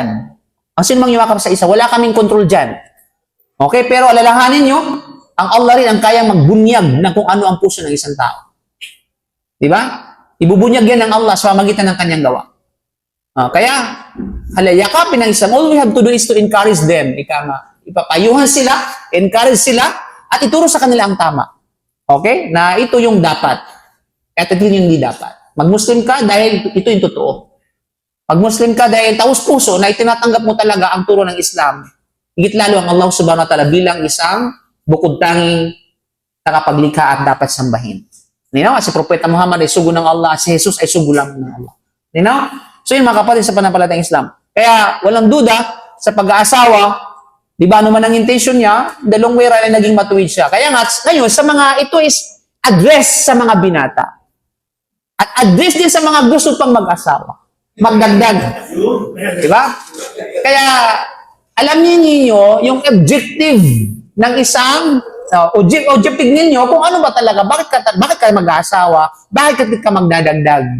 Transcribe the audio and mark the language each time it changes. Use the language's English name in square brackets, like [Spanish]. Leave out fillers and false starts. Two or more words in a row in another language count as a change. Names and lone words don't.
[Filipino] Ang sinumang yumakap sa isa, wala kaming control dyan. Okay? Pero alalahanin nyo, ang Allah rin ang kayang magbunyag ng kung ano ang puso ng isang tao. Di ba? Ibubunyag yan ng Allah sa pamagitan ng kanyang gawa. Kaya, yakapin ng Islam, [English] all we have to do is to encourage them. [Filipino] Ipapayuhan sila, encourage sila, at ituro sa kanila ang tama. Okay? Na ito yung dapat. At ito yung hindi dapat. Mag-Muslim ka dahil ito yung totoo. Mag-Muslim ka dahil taus-puso na itinatanggap mo talaga ang turo ng Islam. Higit lalo ang Allah [Arabic] سبحانه وتعالى [Filipino] bilang isang bukod tanging nakapaglikha at dapat sambahin. At si Propeta Muhammad ay sugo ng Allah at si Jesus ay sugo lang ng Allah. So yun mga kapatid sa pananampalatayang Islam. Kaya walang duda sa pag-aasawa, di ba ano man ang intention niya, [English] the long way [Filipino] ay naging matuwid siya. Kaya nga, ngayon, sa mga, ito is address sa mga binata. At address din sa mga gusto pang mag-asawa. Magdagdag. Di ba? Kaya, alam niyo yung objective ng isang, objective ninyo kung ano ba talaga, bakit ka mag-aasawa, bakit ka magdadagdag.